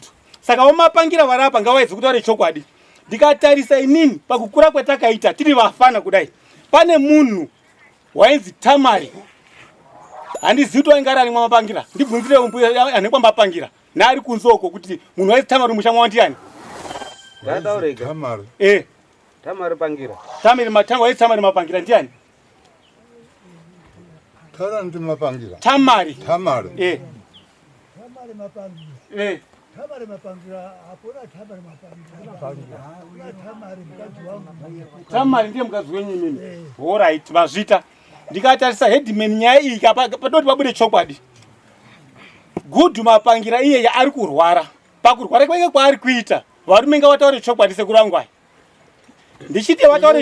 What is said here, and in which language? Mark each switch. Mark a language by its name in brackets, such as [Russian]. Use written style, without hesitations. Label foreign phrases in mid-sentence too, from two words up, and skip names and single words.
[Shona] Saka wamapangira varapa ngawaizi kutaura chokwadi. Ndikatarisa inini pakukura kwetakaita tiri vafana kudai. Pane munhu wainzi Tamari. Handizivi kuti wainga ari mapangira. Ndibvunzire mumbuya anekwa mapangira. Naari kunzoko kuti munhu wainzi Tamari mushamwa wandiani? Ngataurega. Tamari. Tamari pangira. Wainzi Tamari mapangira ndiani? Tara ndi mapangira. Tamari. Tamari. Tamari mapangira. Tamari mapangira, apona Tamari mapangira. Tamari mkazi wangu. Tamari ndiye mkazi wenyu mimi. Alright, vazvita. Ndikatarisa headman nyaya iyi padoti pabude chokwadi. Gudhu mapangira iye ari kurwara. Pakurwara kwake kwaari kuita. Varume ngavataure chokwadi sekuru wangu aya. Ndichiti wataure